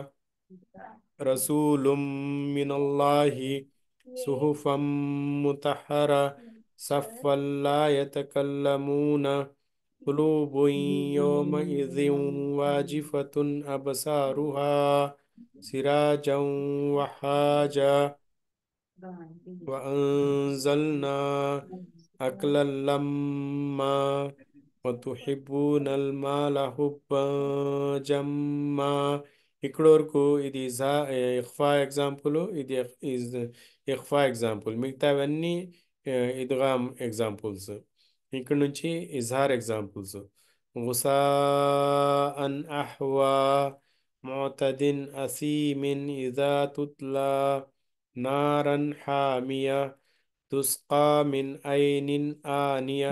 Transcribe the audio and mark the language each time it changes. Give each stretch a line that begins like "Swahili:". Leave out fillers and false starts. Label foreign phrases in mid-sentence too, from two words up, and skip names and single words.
Arabic: رسول من الله صحفا مطهرة صفا لا يتكلمون قلوب يومئذ واجفة أبصارها سراجا وهاجا وأنزلنا أكل لما وتحبون المال حبا جما.
Telugu: ఇక్కడ వరకు ఇది ఇఖ్ఫా ఎగ్జాంపుల్, ఇది ఇఖ్ఫా ఎగ్జాంపుల్. మిగతావన్నీ ఇద్గామ్ ఎగ్జాంపుల్స్. ఇక్కడ నుంచి ఇజ్హార్ ఎగ్జాంపుల్స్.
Arabic: غثاء أحوى معتد أثيم إذا تتلى نارا حامية تسقى من عين آنية.